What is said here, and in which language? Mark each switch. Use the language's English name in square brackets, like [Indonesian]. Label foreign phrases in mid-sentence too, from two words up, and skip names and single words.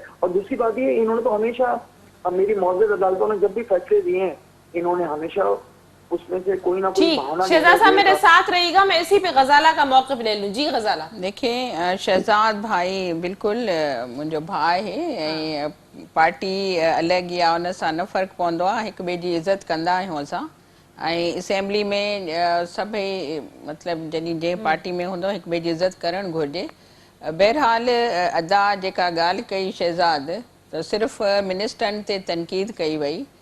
[Urdu] اور دوسری بات یہ, انہوں نے تو ہمیشہ, میری معزز عدالتوں نے جب بھی فیصلے دیے ہیں, انہوں نے ہمیشہ اس میں سے کوئی نہ کوئی بہانہ. شہزاد صاحب میرے ساتھ رہیے گا, میں اسی پہ غزالہ کا موقف لے لوں. جی غزالہ. دیکھیں شہزاد بھائی بالکل منجو بھائی ہے, [Sindhi] پارٹی अलॻि या उन सां न फ़र्क़ु पवंदो आहे, हिक ॿिए जी इज़त कंदा आहियूं असां. ऐं असेंबली में सभई मतिलबु जॾहिं जंहिं पार्टी में हूंदो हिक ॿिए जी इज़त करणु घुरिजे. बहरहाल अदा जेका ॻाल्हि कई शहज़ाद, त सिर्फ़ु मिनिस्टरनि ते तनक़ीद कई वई.